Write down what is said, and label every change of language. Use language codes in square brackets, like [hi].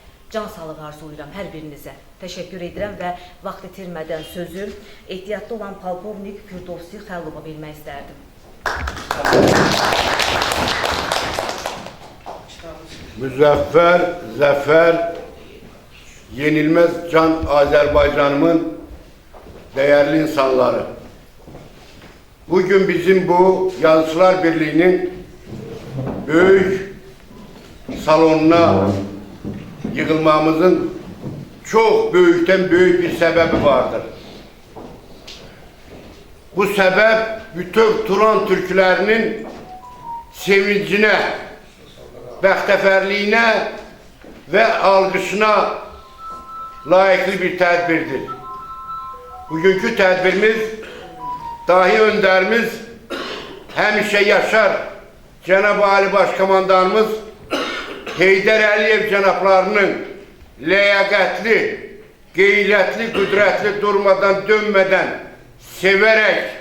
[az] Can sağlığı arzulayıram hər birinizə. Təşəkkür edirəm və vaxt itirmədən sözü ehtiyatlı olan polkovnik Firdovsi Xəllova vermək istərdim. Müzəffər, zəfər, yenilməz can Azərbaycanımın dəyərli insanları. [tr] Bugün bizim bu Yazıçılar Birliği'nin böyük salonuna yığılmamızın çok böyükten büyük bir sebebi vardır. Bu sebep bütün Turan Türklerinin sevincine, [az] bəxtəfərliyinə və alqışına layıqlı bir tədbirdir. Bugünkü tədbirimiz dahi [tr] önderimiz [az] həmişə yaşar Cənab Ali Başkomandanımız Heydər Əliyev cənablarının ləyaqətli, qeyrətli, qüdrətli, durmadan, dönmədən, sevərək